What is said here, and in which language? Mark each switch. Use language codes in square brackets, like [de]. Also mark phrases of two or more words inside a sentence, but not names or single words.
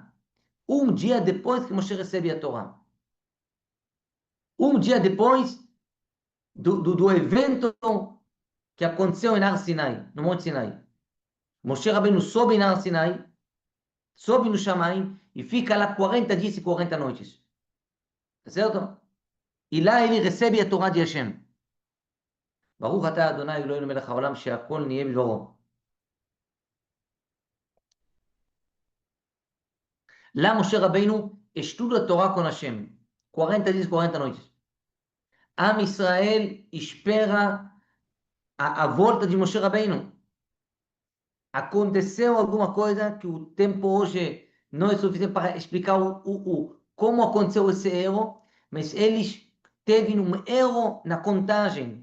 [pt] Um dia depois que Moshe recebe a Torá. Um dia depois do evento que aconteceu em Har Sinai, no Monte Sinai. Moshe Rabbeinu sobe em Har Sinai, sobe no Shamaim e fica lá 40 dias e 40 noites. Tá certo? E lá ele recebe a Torá de Hashem. [he] ברוך אתה אדוני אלוהינו מלך העולם שהכל נהיה בדברו. [pt] Lá Moshe Rabbeinu estuda a Torá com Hashem. 40 dias, 40 noites. Am Israel espera a volta de Moshe Rabbeinu. Aconteceu alguma coisa que o tempo hoje não é suficiente para explicar como aconteceu esse erro, mas eles teve um erro na contagem.